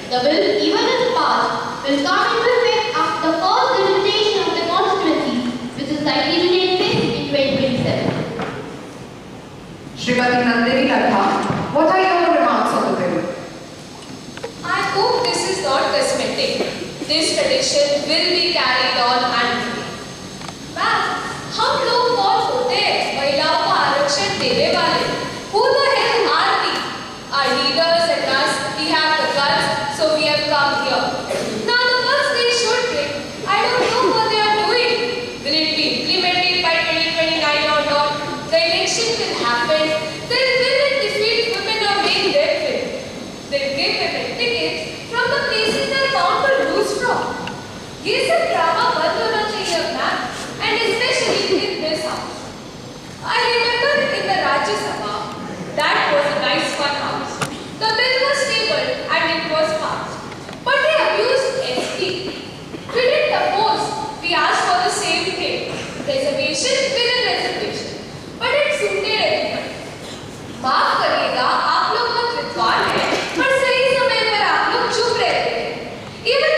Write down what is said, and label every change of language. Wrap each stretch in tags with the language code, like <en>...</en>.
<en>The bill, even if passed, will come into effect after the first delimitation of the constituency, which is likely to take place in 2027. Srimati Nandini Ladha, what are your remarks on the bill? I hope this is not cosmetic. This tradition will be carried on annually.</en> <hi>Ma'am, हम लोग कौन होते हैं महिलाओं को आरक्षण देने वाले?</hi> <en>Who the hell are we? Our leaders and us, we have the guts, so we have come here. Now the guts they should bring, I don't know what they are doing. Will it be implemented by 2029 or not? The election will happen. They'll win and defeat women or make them win. They'll give women tickets from the places they're bound to lose from.</en> <hi>ये सब drama बंद होना चाहिए ma'am,</hi> <en>and especially in this house. I remember in the Rajya Sabha, that was a nice fun house. The bill was tabled and it was passed. But they abused ST. We didn't oppose. We asked for the same thing. Reservation within reservation. But it suited everybody.</en> <hi>माफ करिएगा, आप लोग बहुत विद्वान हैं, पर सही समय पर आप लोग चुप रहते हैं। ये</hi>